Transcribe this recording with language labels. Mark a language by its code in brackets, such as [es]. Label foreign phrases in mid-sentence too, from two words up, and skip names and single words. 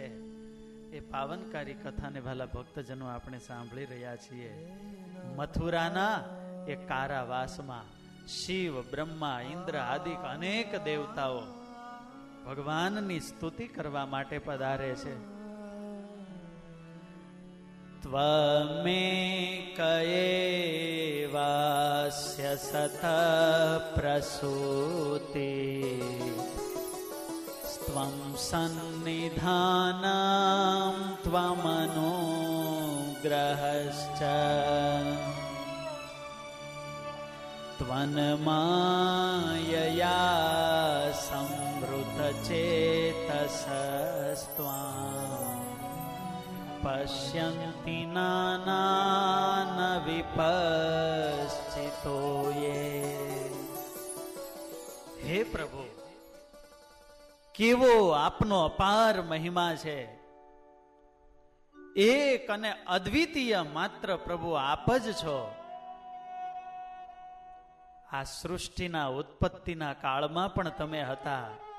[gu] એ પાવનકારી કથાને ભાલા ભક્તજનો આપણે સાંભળી રહ્યા છીએ. મથુરાના એ કારાવાસમાં શિવ, બ્રહ્મા, ઇન્દ્ર આદિ અનેક દેવતાઓ ભગવાનની સ્તુતિ કરવા માટે પધારે છે. [sa] त्वमेक एवास्य सत प्रसूति त्वं सन्निधानं त्वमनुग्रहश्च त्वन्मायया संवृतचेतसस्त्वाम् पश्यन्ति नानान विपश्चितो ये. हे प्रभु, [gu] કેવો આપનો અપાર મહિમા છે. એક અને અદ્વિતીય માત્ર પ્રભુ આપ જ છો. આ સૃષ્ટિના ઉત્પત્તિના કાળમાં પણ તમે હતા.